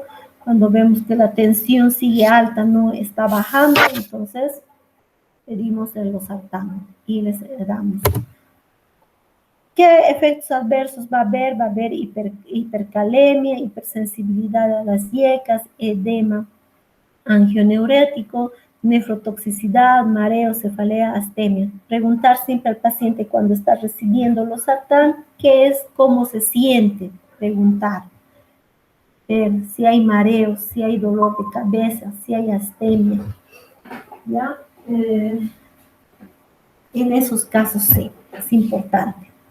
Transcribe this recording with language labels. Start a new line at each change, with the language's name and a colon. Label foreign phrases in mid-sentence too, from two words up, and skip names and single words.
Spanish: Cuando vemos que la tensión sigue alta, no está bajando, entonces pedimos el losartán y les damos. ¿Qué efectos adversos va a haber? Va a haber hipercalemia, hipersensibilidad a las yecas, edema angioneurético, nefrotoxicidad, mareo, cefalea, astemia. Preguntar siempre al paciente cuando está recibiendo losartán qué es, cómo se siente. Preguntar. Si hay mareo, si hay dolor de cabeza, si hay astemia. ¿Ya? En esos casos sí, es importante.